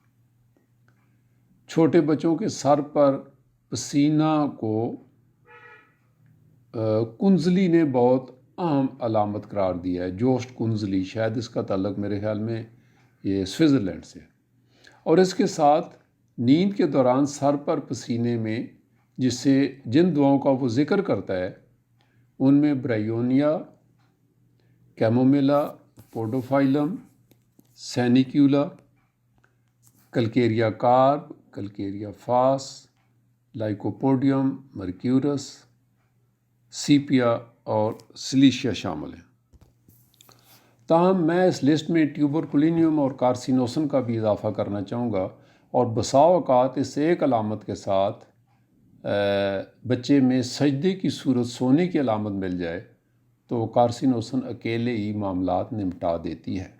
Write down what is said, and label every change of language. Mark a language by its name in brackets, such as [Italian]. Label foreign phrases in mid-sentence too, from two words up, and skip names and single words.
[Urdu] چھوٹے بچوں کے سر پر پسینہ کو کنزلی نے بہت اہم علامت قرار دیا ہے۔ جوسٹ کنزلی، شاید اس کا تعلق میرے خیال میں یہ سوئٹزرلینڈ سے، اور اس کے ساتھ نیند کے دوران سر پر پسینے میں جن دواؤں کا وہ ذکر کرتا ہے ان میں برائیونیا، کیمومیلا، پوڈوفائلم، سینیکیولا، کلکیریا کارب، کلکیریا فاس، لائکوپوڈیم، مرکیورس، سیپیا اور سلیشیا شامل ہیں۔ تاہم میں اس لسٹ میں ٹیوبرکلینیم اور کارسینوسن کا بھی اضافہ کرنا چاہوں گا، اور بسا اوقات اس ایک علامت کے ساتھ بچے میں سجدے کی صورت سونے کی علامت مل جائے تو کارسینوسن اکیلے ہی معاملات نمٹا دیتی ہے۔